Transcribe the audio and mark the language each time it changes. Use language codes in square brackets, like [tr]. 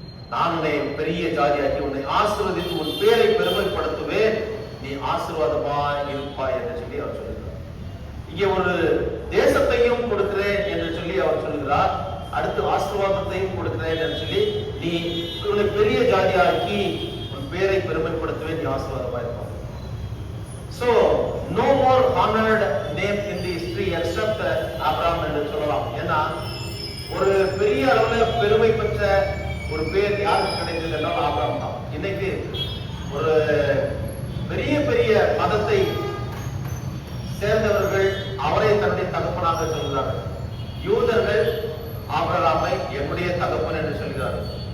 [ta] நான் உன்னை பெரிய ஜாதியாக்கி உன்னை ஆசீர்வதித்து உன் பேரை பெருமைப்படுத்துவேன், நீ ஆசீர்வாதமாய் இருப்பாய் என்று சொல்லி அவர் சொல்லுகிறார். இங்கே ஒரு தேசத்தையும் கொடுக்கிறேன் என்று சொல்லி அவர் சொல்லுகிறார். அடுத்து ஆசீர்வாதத்தையும் கொடுக்கிறேன் என்று சொல்லி, நீ உன்னை பெரிய ஜாதியாக்கி உன் பேரை பெருமைப்படுத்துவேன், நீ ஆசீர்வாதமாய் இருப்பாய். [en] So no more honored name in the history except Abraham [ta] என்று சொல்லலாம். ஏன்னா ஒரு பெரிய அளவுல பெருமை பெற்ற ஒரு பேர் யாருக்கு கிடைத்தது என்றால் ஆபிரகாம் தான். இன்னைக்கு ஒரு பெரிய பெரிய மதத்தை சேர்ந்தவர்கள் அவரை தன்னுடைய தகப்பனாக சொல்கிறார்கள். யூதர்கள் ஆபிரகாமை என்னுடைய தகப்பன் என்று சொல்கிறார்கள்.